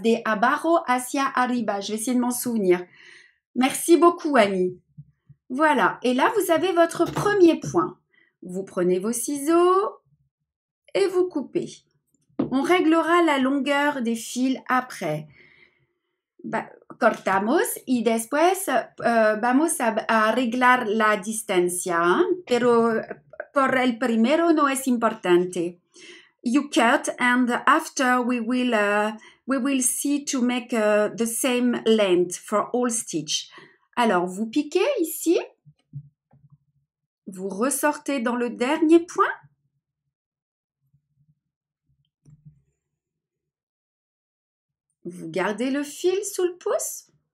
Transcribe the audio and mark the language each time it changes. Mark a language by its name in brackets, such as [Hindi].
[Spanish] De abajo hacia arriba. [French] Je vais essayer de m'en souvenir. Merci beaucoup Annie. Voilà. Et là, vous avez votre premier point. Vous prenez vos ciseaux et vous coupez. On réglera la longueur des fils après. [Spanish] Cortamos y después vamos a arreglar la distancia, pero por el primero no es importante. [English] You cut and after we will see to make the same length for all stitch. [French] Alors, vous piquez ici, vous ressortez dans le dernier point. Vous gardez le fil sous le pouce.